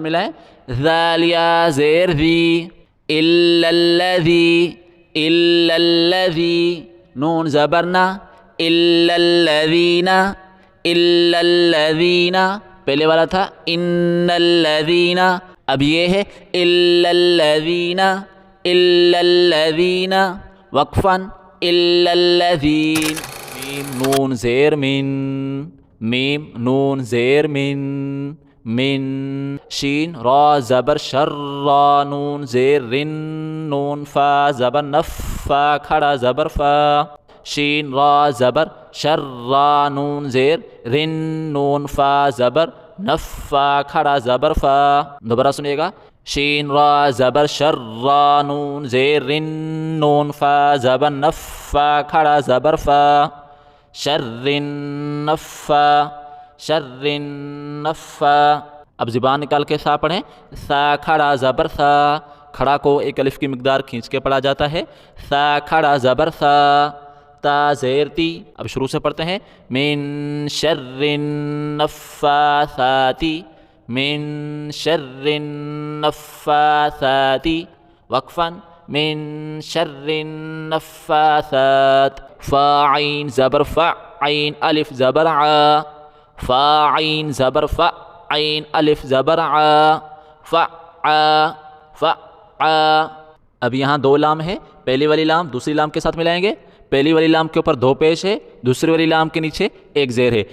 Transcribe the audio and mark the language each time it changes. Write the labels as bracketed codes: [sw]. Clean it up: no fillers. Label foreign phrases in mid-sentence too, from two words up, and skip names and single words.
[ur] ملائیں ذال یا زیر ذی [ar] الا الذی الا الذی [ur] نون زبرنا [ar] الا الذین الا الذین [ur] پہلے والا تھا [ar] ان الذین [ur] اب یہ ہے [ar] الا الذین الا الذین [ur] وقفا [ar] الا الذین [ur] میم نون زیر میم نون زیر من شین را زبر شر را نون زیر رن نون فا زبر نف فا کھڑا زبر فا شین را زبر شر را نون زیر رن نون فا زبر نف فا کھڑا زبر فا دوبارہ سنیے گا شین را زبر شر را نون زیر رن نون فا زبر نف فا کھڑا زبر فا شر نفا شر نفا اب زبان نکال کے سا پڑھیں سا کھڑا زبر سا کھڑا کو ایک الف کی مقدار کھینچ کے پڑھا جاتا ہے سا کھڑا زبر سا تا زیر تی اب شروع سے پڑھتے ہیں [ar] من شر النفاثات من شر النفاثات [ur] وقفا [ar] من شر النفاثات [ur] فا عین زبر فا عین الف زبر ع فا عین زبر فا عین الف زبر ع فا فا. اب یہاں دو لام ہے، پہلی والی لام دوسری لام کے ساتھ ملائیں گے. پہلی والی لام کے اوپر دو پیش ہے، دوسری والی لام کے نیچے ایک زیر ہے.